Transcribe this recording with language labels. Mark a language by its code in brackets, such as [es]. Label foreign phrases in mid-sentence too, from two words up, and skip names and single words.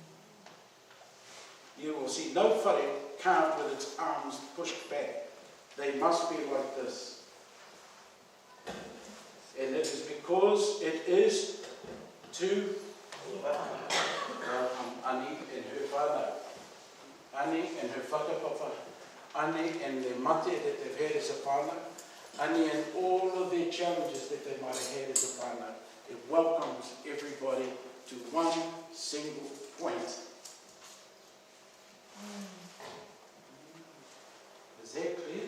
[en] You will see no whare carved with its arms pushed back. They must be like this. And it is because it is to welcome Ani and her whānau. Ane and her whakapapa, Ane and their mate that they've had as a whānau, Ane and all of their challenges that they might have had as a whānau. It welcomes everybody to one single point. Is that clear?